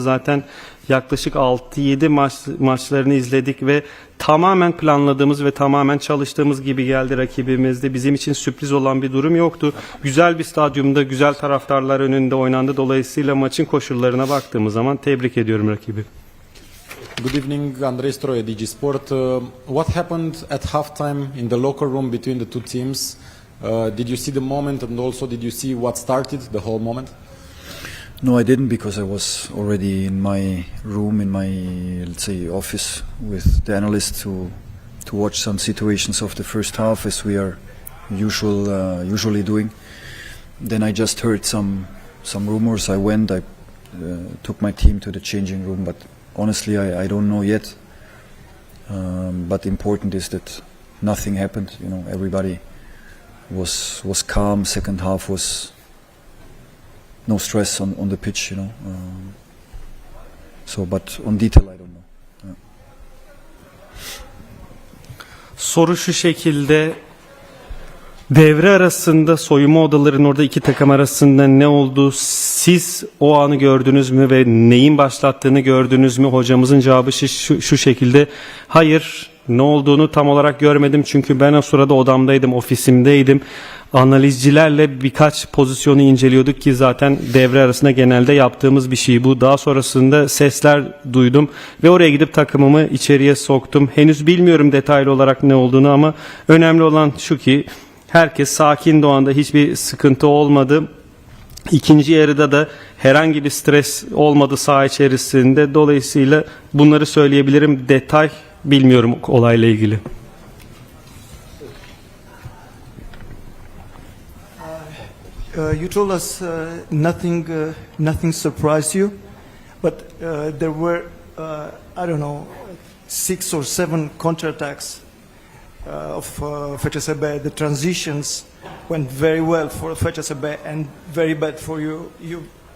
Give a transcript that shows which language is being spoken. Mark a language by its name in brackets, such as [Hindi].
[Turkish] Zaten yaklaşık 6-7 maçlarını izledik ve tamamen planladığımız ve tamamen çalıştığımız gibi geldi rakibimizde. Bizim için sürpriz olan bir durum yoktu. Güzel bir stadyumda, güzel taraftarlar önünde oynandı. Dolayısıyla maçın koşullarına baktığımız zaman tebrik ediyorum rakibi. [English] Good evening, Andrei Stroie, DG Sport. What happened at halftime in the locker room between the two teams? Did you see the moment, and also did you see what started the whole moment? No, I didn't, because I was already in my room, in my, let's say, office with the analysts to watch some situations of the first half, as we are usually doing. Then I just heard some rumors. I went, I took my team to the changing room, but honestly, I don't know yet. But important is that nothing happened. You know, everybody was calm. Second half was no stress on the pitch. You know, so but on detail I don't know. Yeah. [Turkish] Soru şu şekilde: devre arasında soyunma odalarının orada iki takım arasında ne oldu? Siz o anı gördünüz mü ve neyin başlattığını gördünüz mü? Hocamızın cevabı şu şekilde: hayır, ne olduğunu tam olarak görmedim çünkü ben o sırada odamdaydım, ofisimdeydim. Analizcilerle birkaç pozisyonu inceliyorduk ki zaten devre arasında genelde yaptığımız bir şey bu. Daha sonrasında sesler duydum ve oraya gidip takımımı içeriye soktum. Henüz bilmiyorum detaylı olarak ne olduğunu ama önemli olan şu ki herkes sakin, o anda hiçbir sıkıntı olmadı. İkinci yarıda da herhangi bir stres olmadı saha içerisinde. Dolayısıyla bunları söyleyebilirim. Detay bilmiyorum olayla ilgili. [English] You told us nothing surprised you, but there were I don't know 6 or 7 counterattacks of FCSB. The transitions went very well for FCSB and very bad for you.